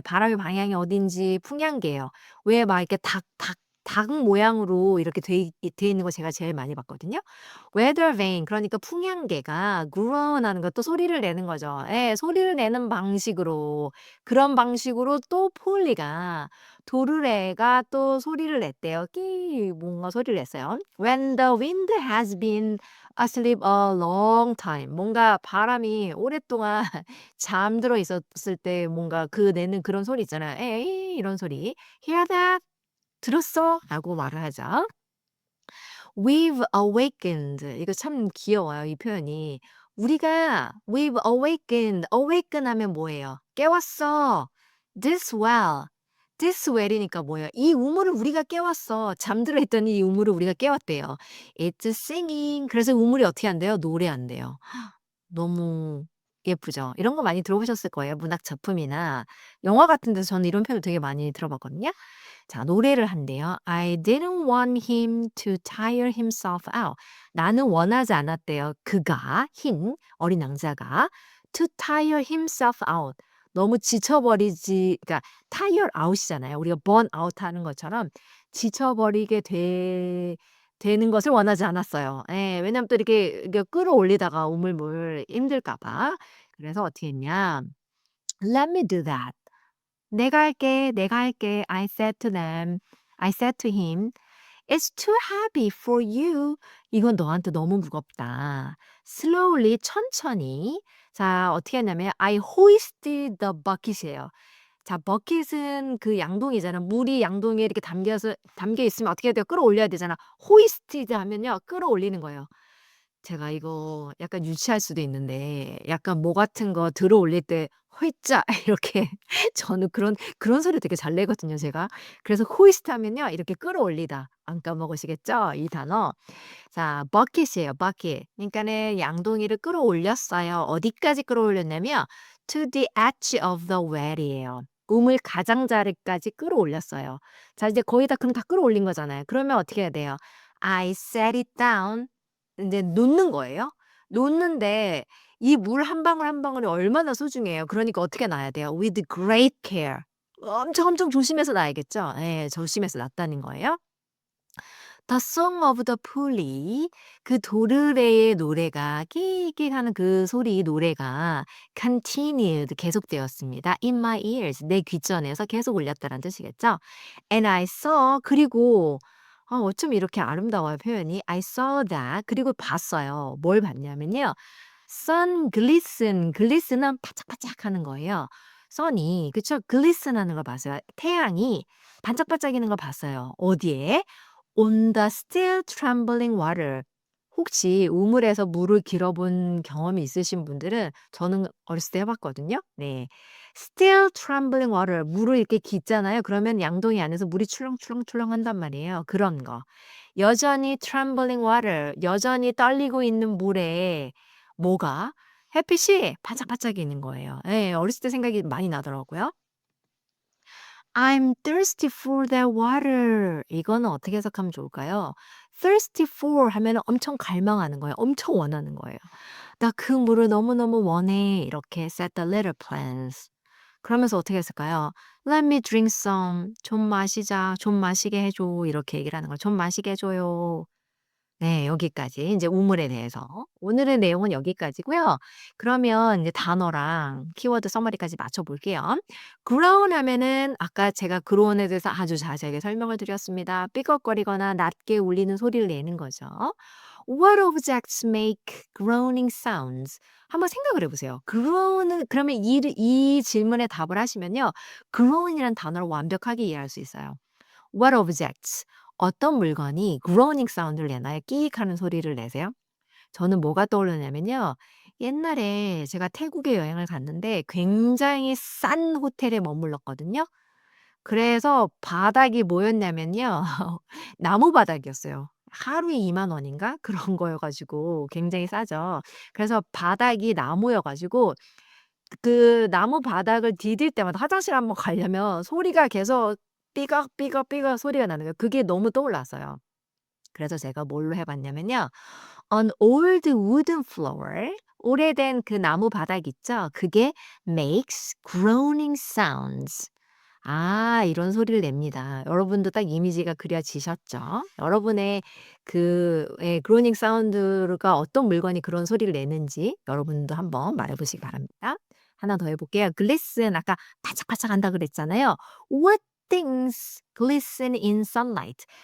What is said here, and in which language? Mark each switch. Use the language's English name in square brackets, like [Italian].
[Korean] 바람의 방향이 어딘지 풍향계예요. 왜 막 이렇게 닭 모양으로 이렇게 돼 있는 거 제가 제일 많이 봤거든요. [English] weather vane [Korean] 그러니까 풍향계가 groan 하는 것도 소리를 내는 거죠. 예. 소리를 내는 방식으로 그런 방식으로 또 폴리가 도르래가 또 소리를 냈대요. 끼 뭔가 소리를 냈어요. [English] When the wind has been asleep a long time. [Korean] 뭔가 바람이 오랫동안 잠들어 있었을 때 뭔가 그 내는 그런 소리 있잖아요. 에이 이런 소리. [English] "Hear that?" [Korean] "들었어?" 라고 말을 하죠. [English] "We've awakened." [Korean] 이거 참 귀여워요, 이 표현이. [English] We've awakened. [Korean] awaken 하면 뭐예요? 깨웠어. [English] This well. [Korean] This well이니까 뭐예요? 이 우물을 우리가 깨웠어. 잠들어 있던 이 우물을 우리가 깨웠대요. [English] It's singing. [Korean] 그래서 우물이 어떻게 한대요? 노래한대요. 너무 예쁘죠. 이런 거 많이 들어보셨을 거예요. 문학 작품이나 영화 같은 데서 저는 이런 표현 되게 많이 들어봤거든요. 자, 노래를 한대요. [English] I didn't want him to tire himself out. [Korean] 나는 원하지 않았대요. 어린 왕자가 [English] to tire himself out. [Korean] 너무 지쳐버리지, 그러니까 tire out이잖아요. 우리가 burn out 하는 것처럼 지쳐버리게 되는 것을 원하지 않았어요. 예. 왜냐면 또 이렇게 끌어올리다가 우물물 힘들까 봐. 그래서 어떻게 했냐. [English] "Let me do that." [Korean] "내가 할게. 내가 할게." [English] I said to him. "It's too heavy for you." [Korean] "이건 너한테 너무 무겁다." [English] "Slowly." [Korean] 천천히. 자, 어떻게 했냐면 [English] I hoisted the bucket이에요. [Korean] 자, 버킷은 그 양동이잖아. 물이 양동이에 이렇게 담겨 있으면 어떻게 해야 돼요? 끌어올려야 되잖아. hoisted 하면요. 끌어올리는 거예요. 제가 이거 약간 유치할 수도 있는데 약간 뭐 같은 거 들어 올릴 때 "호이짜." 이렇게 저는 그런 소리 되게 잘 내거든요, 제가. 그래서 hoist 하면요. 이렇게 끌어올리다. 안 까먹으시겠죠? 이 단어. 자, 버킷이에요, 버킷. 그러니까는 양동이를 끌어올렸어요. 어디까지 끌어올렸냐면 [English] to the edge of the well이에요. [Korean] 우물 가장자리까지 끌어올렸어요. 자, 이제 거의 다 그럼 다 끌어올린 거잖아요. 그러면 어떻게 해야 돼요? [English] I set it down. [Korean] 인제 놓는 거예요. 놓는데 이 물 한 방울 한 방울이 얼마나 소중해요. 그러니까 어떻게 놔야 돼요? [English] With great care. [Korean] 엄청 엄청 조심해서 놔야겠죠. 예. 조심해서 놨다는 거예요. [English] The Song of the Polly [Korean] 그 도르래의 노래가 끼익끼익 하는 그 소리 노래가 continued 계속되었습니다. [English] In my ears [Korean] 내 귓전에서 계속 울렸다는 뜻이겠죠. [English] And I saw [Korean] 그리고 어쩜 이렇게 아름다워요 표현이. [English] I saw that [Korean] 그리고 봤어요. 뭘 봤냐면요. Sun glisten glisten은 반짝반짝하는 거예요. sun이 그쵸? glisten하는 걸 봤어요. 태양이 반짝반짝이는 걸 봤어요. 어디에? [English] On the still trembling water. [Korean] 혹시 우물에서 물을 길어본 경험이 있으신 분들은 저는 어렸을 때 해 봤거든요. 네. [English] still trembling water [Korean] 물을 이렇게 깃잖아요. 그러면 양동이 안에서 물이 출렁출렁출렁한단 말이에요. 그런 거. 여전히 [English] trembling water [Korean] 여전히 떨리고 있는 물에 뭐가? 햇빛이 반짝반짝이는 거예요. 예. 어렸을 때 생각이 많이 나더라고요. [English] I'm thirsty for that water. [Korean] 이거는 어떻게 해석하면 좋을까요? thirsty for 하면은 엄청 갈망하는 거예요. 엄청 원하는 거예요. "나 그 물을 너무너무 원해." 이렇게 [English] said the little plants. [Korean] 그러면서 어떻게 했을까요? [English] "Let me drink some." [Korean] "좀 마시자. 좀 마시게 해 줘." 이렇게 얘기를 하는 거예요. "좀 마시게 해 줘요." 네. 여기까지 인제 우물에 대해서. 오늘의 내용은 여기까지고요. 그러면 이제 단어랑 키워드 서머리까지 맞춰 볼게요. groan 하면은 아까 제가 groan에 대해서 아주 자세하게 설명을 드렸습니다. 삐걱거리거나 낮게 울리는 소리를 내는 거죠. [English] What objects make groaning sounds? [Korean] 한번 생각을 해 보세요. groan은 그러면 이 질문에 답을 하시면요. groan이라는 단어를 완벽하게 이해할 수 있어요. [English] What objects? [Korean] 어떤 물건이 groaning 사운드를 내나요? 끼익 하는 소리를 내세요? 저는 뭐가 떠오르냐면요. 옛날에 제가 태국에 여행을 갔는데 굉장히 싼 호텔에 머물렀거든요. 그래서 바닥이 뭐였냐면요. 나무 바닥이었어요. 하루에 20,000원인가? 그런 거여 가지고 굉장히 싸죠. 그래서 바닥이 나무여 가지고 그 나무 바닥을 디딜 때마다 화장실 한번 가려면 소리가 계속 삐걱삐걱삐걱 소리가 나는 거예요. 그게 너무 떠올랐어요. 그래서 제가 뭘로 해 봤냐면요. [English] On old wooden floor [Korean] 오래된 그 나무 바닥 있죠? 그게 [English] makes groaning sounds. [Korean] 아 이런 소리를 냅니다. 여러분도 딱 이미지가 그려지셨죠? 여러분의 그 groaning 사운드가 어떤 물건이 그런 소리를 내는지 여러분도 한번 말해 보시기 바랍니다. 하나 더 해 볼게요. glisten 아까 반짝반짝한다 그랬잖아요. [English] What things glisten in sunlight?